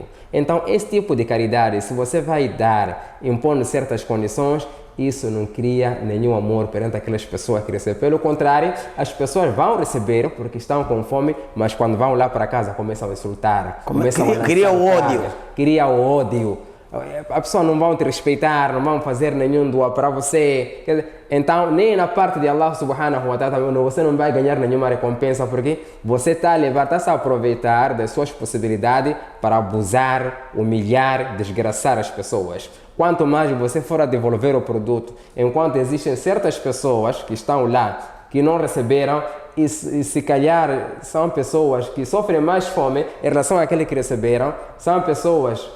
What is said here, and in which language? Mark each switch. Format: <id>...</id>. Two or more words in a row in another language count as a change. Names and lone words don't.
<pt>Então, esse tipo de caridade, se você vai dar impondo certas condições, isso não cria nenhum amor perante aquelas pessoas que recebem. Pelo contrário, as pessoas vão receber porque estão com fome, mas quando vão lá para casa começam a insultar, cria o ódio. Cria o ódio. A pessoa não vai te respeitar, não vão fazer nenhum doa para você. Então, nem na parte de</pt> <ar>الله سبحانه وتعالى,</ar> <pt>você não vai ganhar nenhuma recompensa, porque você está a se aproveitar das suas possibilidades para abusar, humilhar, desgraçar as pessoas. Quanto mais você for a devolver o produto, enquanto existem certas pessoas que estão lá, que não receberam, e se calhar são pessoas que sofrem mais fome em relação àqueles que receberam, são pessoas.</pt>